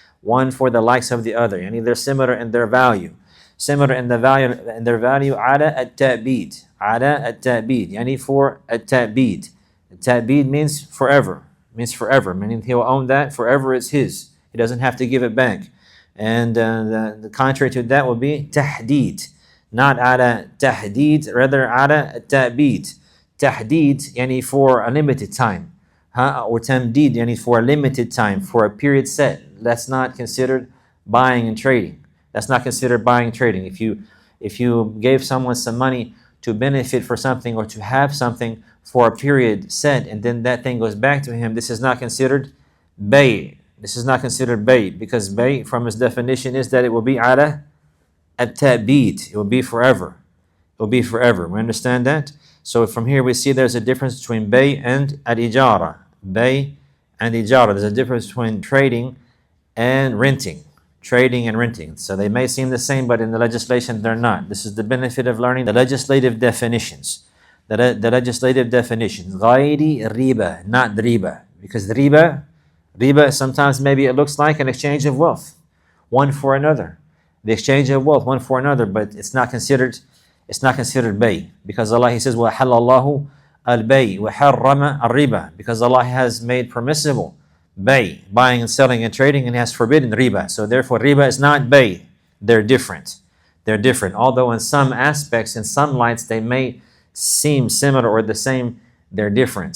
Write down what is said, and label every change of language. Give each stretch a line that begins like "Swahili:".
English: One for the likes of the other. Yani they're similar in their value. Similar in their value
Arabic: على التأبيد. على التأبيد.
English: Yani for التأبيد. التأبيد means forever. Meaning he'll own that forever. It's his. He doesn't have to give it back. And the contrary to that would be تحديد. Not
Arabic: على تحديد,
English: rather
Arabic: على التأبيد.
English: تحديد yani for a limited time. Or تمديد yani for a limited time, for a period set. That's not considered buying and trading. If you gave someone some money to benefit for something or to have something for a period set, and then that thing goes back to him, this is not considered bay. Because bay, from its definition, is that it will be
Arabic: على التأبيد.
English: It will be forever. We understand that? So from here we see there's a difference between bay and al-ijara. Bay and ijara. There's a difference between trading and renting. So they may seem the same, but in the legislation they're not. This is the benefit of learning the legislative definitions. The legislative definitions. غير riba, not riba. Because riba sometimes maybe it looks like an exchange of wealth, one for another. The exchange of wealth, one for another, but it's not considered bay. Because Allah, He says,
Arabic: وَحَلَّ اللَّهُ الْبَيْءِ وَحَرَّمَ الرِّبَى.
English: Because Allah has made permissible bay, buying and selling and trading, and has forbidden riba. So therefore riba is not bay. They're different. Although in some aspects, in some lights, they may seem similar or the same, they're different.